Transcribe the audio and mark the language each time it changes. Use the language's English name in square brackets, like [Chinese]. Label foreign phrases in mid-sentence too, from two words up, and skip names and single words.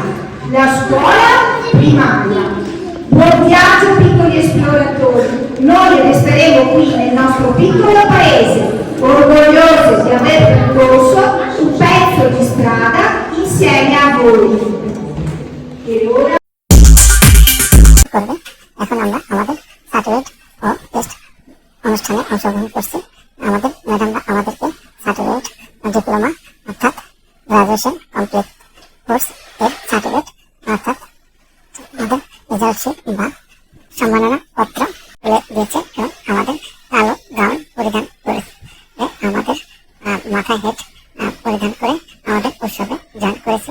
[Italian] La scuola primaria. Buon viaggio piccoli esploratori. Noi resteremo qui nel nostro piccolo paese, orgogliosi di aver percorso un pezzo di strada insieme a voi. E ora [Bangla] করবে। এখন আমরা আমাদের সার্টিফিকেট ও টেস্ট অনুষ্ঠানে অংশগ্রহণ করছি। আমাদের ম্যাডামরা আমাদেরকে [English] certificate diploma [Bangla] অর্থাৎ [English] graduation complete course [Bangla] এর সার্টিফিকেট অর্থাৎ আমাদের [English] result sheet [Bangla] বা সম্মাননা পত্র তুলে দিয়েছে এবং আমাদের কালো গাউন পরিধান করে আমাদের মাথায় হেড পরিধান করে আমাদের উৎসবে জয়েন করেছে।